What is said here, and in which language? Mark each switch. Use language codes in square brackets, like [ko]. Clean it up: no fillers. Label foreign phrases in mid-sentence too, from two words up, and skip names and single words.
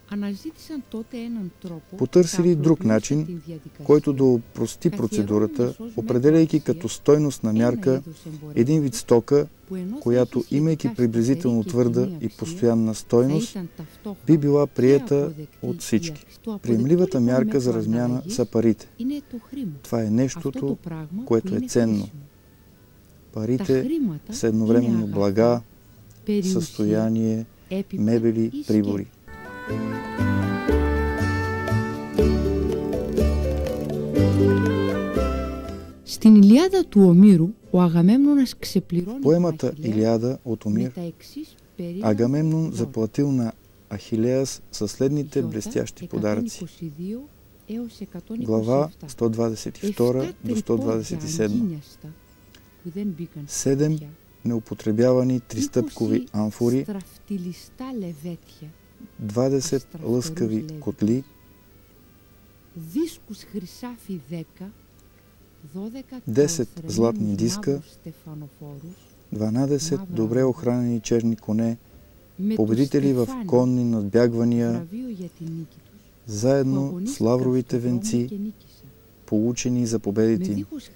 [bg] Потърсили друг начин, който да опрости процедурата, определяйки като стойностна мярка един вид стока, която, имайки приблизително твърда и постоянна стойност, би била приета от всички. Приемливата мярка за размяна са парите. Това е нещото, което е ценно. Парите са едновременно блага, състояние, мебели, прибори. [el] Στην Ηλιάδα του Ομήρου, ο Αγαμέμνονας ξεπληρώνει... [bg] В поемата Илиада от Омир, Агамемнон заплатил на Ахилеас със следните блестящи подаръци. Глава 122 до 127. 7 неупотребявани тристъпкови амфори, 20 лъскави котли, 10 златни диска, 12 добре охранени черни коне, победители в конни надбягвания, заедно с лавровите венци, получени за победите им.